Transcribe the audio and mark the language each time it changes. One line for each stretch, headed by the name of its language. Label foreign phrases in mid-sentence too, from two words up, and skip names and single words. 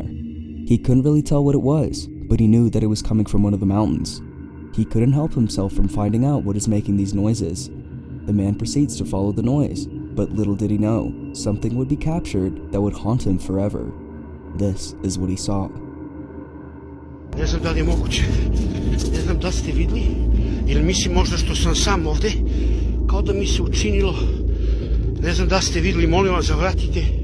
English: He couldn't really tell what it was, but he knew that it was coming from one of the mountains. He couldn't help himself from finding out what is making these noises. The man proceeds to follow the noise, but little did he know, something would be captured that would haunt him forever. This is what he saw.
Serbian: Ne znam da li je moguće. Ne znam da ste vidli, ili mislim možda što sam sam ovde, kao da mi se učinilo. Ne znam da ste vidli, molim vas zavratite.